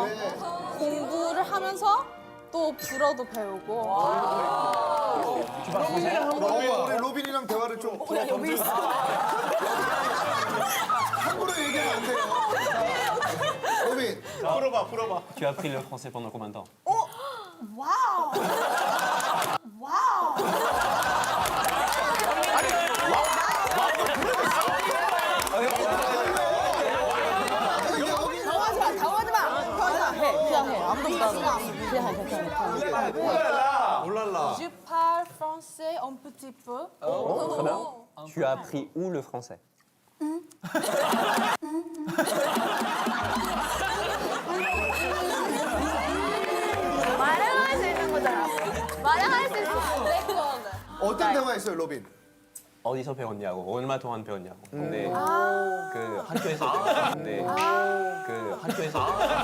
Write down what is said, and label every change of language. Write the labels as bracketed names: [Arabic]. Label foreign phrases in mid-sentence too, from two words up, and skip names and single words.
[Korean] 네. 공부를 하면서 또 불어도 배우고. 우리 로빈이랑 대화를 좀. 함부로 얘기하면 안 돼요. 로빈. 풀어봐. [French] Tu as appris le français pendant combien de temps? [Korean] 와우. 당황하지 마. 그냥 해. 아무도 부담. 그냥 해. 올랄라. [French] Je parle français un petit peu. Très bien. Tu as appris où le français? [Korean] 말을 할 수 있는 거잖아. 말을 할 수 있어. 어떤 대화했어요, 로빈? 어디서 배웠냐고, 얼마 동안 배웠냐고. 근데 그 학교에서 배웠는데 그 학교에서